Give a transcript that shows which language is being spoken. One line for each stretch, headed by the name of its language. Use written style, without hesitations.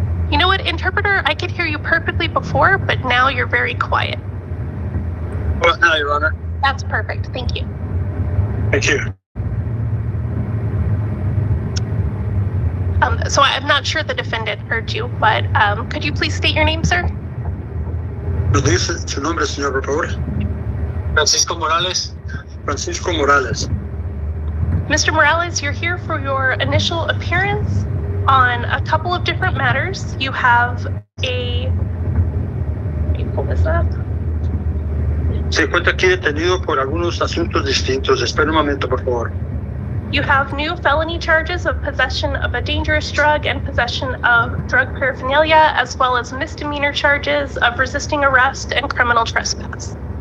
English: You know what, interpreter? I could hear you perfectly before, but now you're very quiet. Well, now, Your Honor. That's perfect. Thank you. Thank you. So I'm not sure the defendant heard you, but could you please state your name, sir?
Spanish: ¿Nos dice su nombre, señor, por favor? Francisco Morales. Francisco Morales.
English: Mr. Morales, you're here for your initial appearance on a couple of different matters. You have a... Let me pull this up.
Spanish: Se encuentra aquí detenido por algunos asuntos distintos. Espera un momento, por favor.
English: You have new felony charges of possession of a dangerous drug and possession of drug paraphernalia, as well as misdemeanor charges of resisting arrest and criminal trespass.